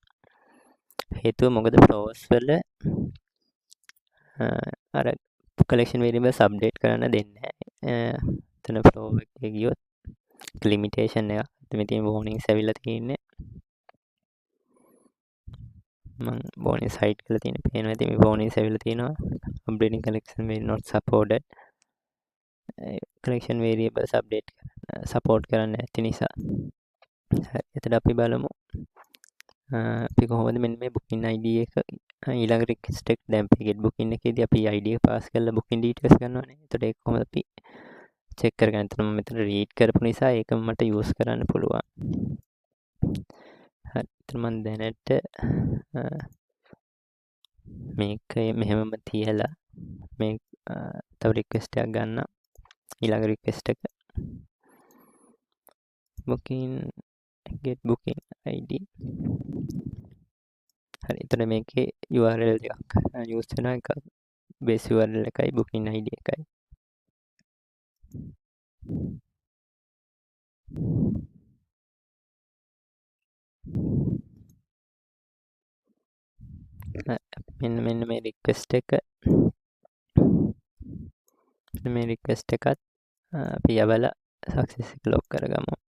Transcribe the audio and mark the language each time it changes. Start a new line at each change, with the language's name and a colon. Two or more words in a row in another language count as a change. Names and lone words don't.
Sinhala: හේතුව මොකද flows වල අර
English: collection variables
Sinhala: update කරන්න දෙන්නේ නැහැ. එතන flow එකේ ගියොත් limitation එක. මෙතන warnings ඇවිල්ලා තියෙන්නේ. මම warnings hide කරලා තියෙන පේනවා. ඉතින් මේ warnings ඇවිල්ලා තියෙනවා.
English: updating collection will not supported. collection variables update support
Sinhala: කරන්න නැති නිසා. හරි. එතකොට අපි බලමු. අපි කොහොමද මෙන්න මේ
English: booking ID
Sinhala: එක ඊළඟ request එක දැන් අපි
English: get booking
Sinhala: එකේදී අපි ID එක pass කරලා
English: booking details
Sinhala: ගන්නවානේ. එතකොට ඒක කොහොමද අපි check කරගන්න. එතන මම මෙතන read කරපු නිසා ඒක මට use කරන්න පුළුවන්. හරි. එතන මම දැනට මේක මෙහෙමම තියලා මේ තව request එකක් ගන්න. ඊළඟ request එක
English: booking get booking ID.
Sinhala: හරි. එතන මේකේ URL එකක් use වෙනවා. එක
English: base URL
Sinhala: එකයි
English: booking ID
Sinhala: එකයි. මෙන්න මේ request එක මේ request එකත් අපි යවලා success එක log කරගමු.